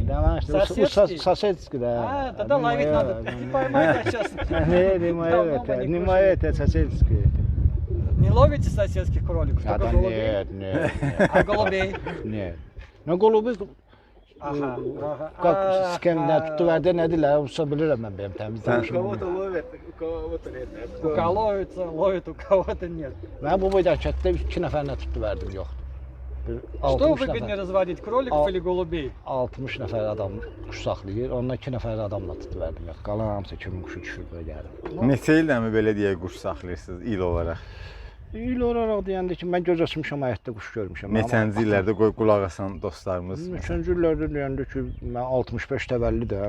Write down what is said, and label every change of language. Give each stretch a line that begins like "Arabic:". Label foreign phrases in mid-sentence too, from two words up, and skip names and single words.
Russian: Домашний. Соседский? Соседский, да. Тогда ловить надо. Не поймать сейчас. Не мое это, не мое это соседское. Не ловите соседских кроликов? Только голубей? Нет. А голубей? Нет. Но голубей Ага, ага.
Azerbaijani: Skem nə tutdu verdi, nə deyirlər, usta bilirəm mən benim təmiz danışım.
Russian: ловят, у кого-то нет. У кого ловится, ловит, у кого-то нет.
Azerbaijani: Mən bu boyda hərəkətdə 2 nəfər nə tutdu verdim, yoxdur. Bir
Russian: Что
Azerbaijani: 60
Russian: выгоднее
Azerbaijani: nəfər,
Russian: разводить, krolиков Al- или голубей?
Azerbaijani: 60 nəfər adam quş saxlayır, ondan 2 nəfər adamla tutdu verdim, yox. Qalan hamısı kimin quşu düşür və gəlir. Neçə ildən belə deyək quş saxlayırsınız il olaraq? İl olaraq deyəndə ki, mən göz açmışam, həyətdə quş görmüşəm. Neçənci illərdə qoy qulaq asan dostlarımız. 3-cü illərdə deyəndə ki, mən 65 təvəllüdəm.